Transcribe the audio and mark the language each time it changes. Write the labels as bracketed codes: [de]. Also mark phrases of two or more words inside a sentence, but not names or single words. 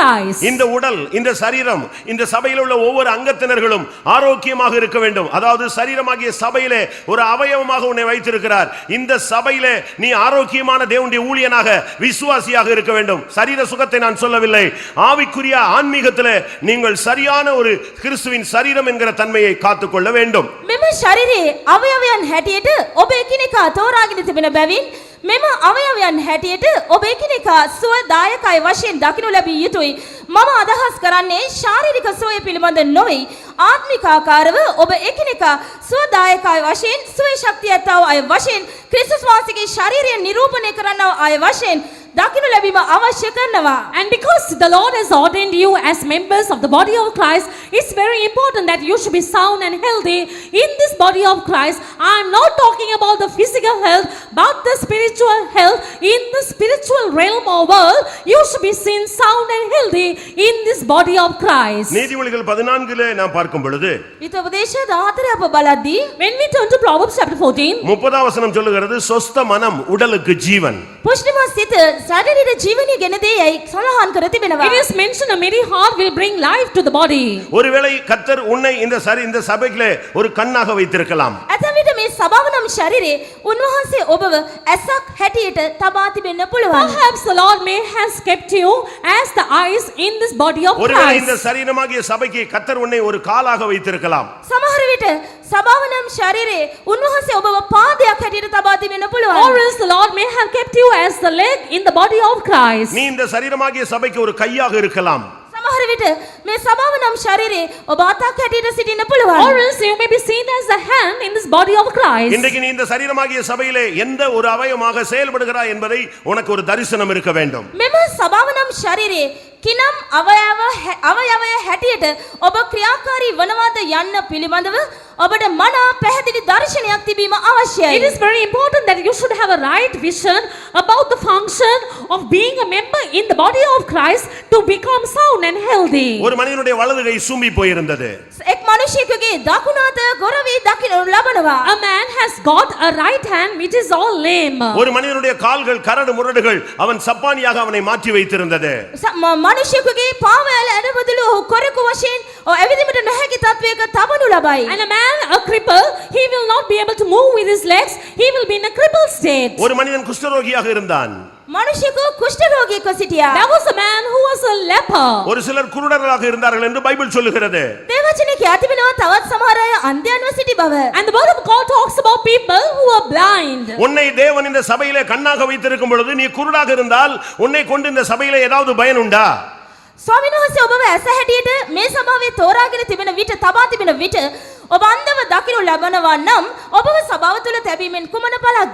[ta] இந்த உடல், இந்த சரீரம் இந்த சபையில் உள்ள ஒவ்வொரு அங்கத்தினர்களும் ஆரோக்கியமாக இருக்க வேண்டும். அதாவது சரீரமாகிய சபையிலே ஒரு அவயவமாக உன்னை வைத்திருக்கிறார். இந்த சபையிலே நீ ஆரோக்கியமான தேவனுடைய ஊழியனாக விசுவாசியாக இருக்க வேண்டும். சரீர சுகத்தை நான் சொல்லவில்லை, ஆவிக்குரிய ஆன்மீகத்திலே நீங்கள் சரியான ஒரு கிறிஸ்துவின் சரீரம் என்கிற தன்மையை காத்துக்கொள்ள வேண்டும். [si] මෙම ශරීරයේ අවයවයන් හැටියට ඔබ එකිනෙකා තෝරාගෙන තිබෙන බැවින් මෙම අවයවයන් හැටියට ඔබ එකිනෙකා සුවදායකයි වශයෙන් දකිනු ලැබිය යුතුයි. මම අදහස් කරන්නේ ශාරීරික සුවය පිළිබඳ නොවේ. ආත්මික ආකාරව ඔබ එකිනෙකා සුවදායකයි වශයෙන් සුවේ ශක්තිය ඇත්තව අය වශයෙන් ක්‍රිස්තුස් වහන්සේගේ ශරීරය නිරූපණය කරන්නව අය වශයෙන් දකිනු ලැබීම අවශ්‍ය කරනවා. [en] And because the Lord has ordained you as members of the body of Christ, it's very important that you should be sound and healthy in this body of Christ. I am not talking about the physical health, but the spiritual health. In the spiritual realm or world, you should be seen sound and healthy in this body of Christ. [ta] நீதிமொழிகள் 14 நாம் பார்க்கும் பொழுது [si] විතෝපදේශ 14 අප බලද්දී [en] When we turn to Proverbs chapter 14, [ta] 30 வசனம் சொல்லுகிறது, சொஸ்த மனம் உடலுக்கு ஜீவன். [si] පුෂ්ටිමත් සිත ශරීරයේ ජීවනීය ගෙන දෙයයි සඳහන් කර තිබෙනවා. [en] it is mentioned a merry heart will bring life to the body. [ta] ஒருவேளை கர்த்தர் உன்னை இந்த சபையிலே ஒரு கண்ணாக வைத்திருக்கலாம். [si] ඇතැම් විට මේ සභාව නම් ශරීරයේ උන්වහන්සේ ඔබව ඇසක් හැටියට තබා තිබෙන්න පුළුවන්. [en] Perhaps the Lord may have kept you as the eyes in this body of [ta] ஒருவேளை இந்த [en] Christ. [ta] சரீரமாகிய சபைக்கு கர்த்தர் உன்னை ஒரு காலாக வைத்திருக்கலாம். [si] සමහර විට සභාව නම් ශරීරයේ උන්වහන්සේ ඔබව පාදයක් හැටියට තබා තිබෙන්න පුළුවන්. [en] Or else the Lord may have kept you as the leg in the body of Christ. [ta] நீ இந்த சரீரமாகிய சபைக்கு ஒரு கையாக இருக்கலாம். [si] සමහර විට මේ සභාව නම් ශරීරයේ ඔබ අතක් හැටියට සිටින්න පුළුවන්. [en] Or else you may be seen as a hand in this body of Christ. [ta] இன்றைக்கு நீ இந்த சரீரமாகிய சபையிலே எந்த ஒரு அவயவமாக செயல்படுகிறாய் என்பதை உனக்கு ஒரு தரிசனம் இருக்க வேண்டும். [si] මෙම සභාව නම් ශරීරයේ කිනම් අවයවය හැටියට ඔබ ක්‍රියාකාරී වනවාද යන්න පිළිබඳව ඔබට මනා පැහැදිලි දර්ශනයක් තිබීම අවශ්‍යයි. [en] It is very important that you should have a right vision about the function of being a member in the body of Christ to become sound and healthy. [ta] ஒரு மனிதனுடைய வலது கை சூம்பி போயிருந்தது. [si] එක් මිනිසෙකුගේ දකුණු අත ගොරවි දකින්නු ලබනවා. [en] A man has got a right hand which is all lame. [ta] ஒரு மனிதனுடைய கால்கள் கரடு முரடுகள் அவன் சப்பானியாக அவனை மாற்றி வைத்திருந்தது. [si] මිනිසෙකුගේ පාවැල ඇඩබදලු කොරකු වශයෙන් ඇවිදින්නට නොහැකි තත්වයක තබනු ලබයි. [en] And a man, a cripple, he will not be able to move with his legs. He will be in a crippled state. [ta] ஒரு மனிதன் குஷ்டரோகியாக இருந்தான். [si] මිනිසෙකු කුෂ්ඨ රෝගියෙකු සිටියා. [en] There was a man who was a leper. [ta] ஒரு சிலர் குருடர்களாக இருந்தார்கள் என்று பைபிள் சொல்லுகிறது. [si] දේවචනේ කියා තිබෙනවා තවත් සමහර අය අන්ධයන්ව සිටි බව. [en] And the word of God talks about people who are blind. [ta] உன்னை தேவன் இந்த சபையிலே கண்ணாக வைத்திருக்கும் பொழுது நீ குருடாக இருந்தால் உன்னை கொண்டு இந்த சபையிலே ஏதாவது பயன் உண்டா? [si] ස්වාමීන් වහන්සේ ඔබව ඇස හැටියට මේ සභාවේ තෝරාගෙන තිබෙන විට තබා තිබෙන විට ඔබ අන්ධව දකිනු ලබනවා නම් ඔබව සභාව තුළ තැබීමෙන් කුමන පළක්ද?